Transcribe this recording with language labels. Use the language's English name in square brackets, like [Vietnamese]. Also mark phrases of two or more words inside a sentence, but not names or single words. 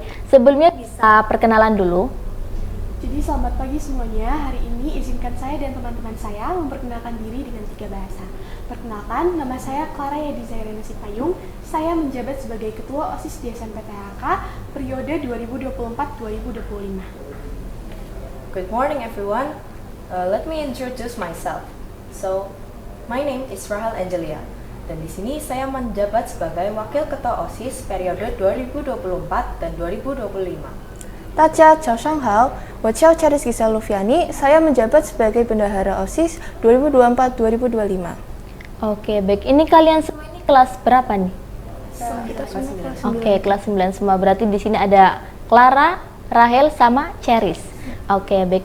[Indonesian] Sebelumnya bisa perkenalan dulu. Jadi selamat pagi semuanya. Hari ini izinkan saya dan teman-teman saya memperkenalkan diri dengan 3 bahasa. Perkenalkan, nama saya Clara Yadi Zairena Sipayung. Saya menjabat sebagai Ketua OSIS di SMP THK periode 2024-2025. [English] Good morning, everyone. Let me introduce myself. So, My name is [Indonesian] Rahel Angelia, dan di sini saya menjabat sebagai Wakil Ketua OSIS periode 2024 dan 2025. [Chinese] 大家早上好，我叫 [Indonesian] Charis Gisel Lufiani, saya menjabat sebagai Bendahara OSIS 2024-2025. Oke, baik. Ini kalian semua ini kelas berapa nih? Kita semua kelas 9. Oke, kelas 9 semua. Berarti di sini ada Clara, Rahel, sama Charis. Oke, baik.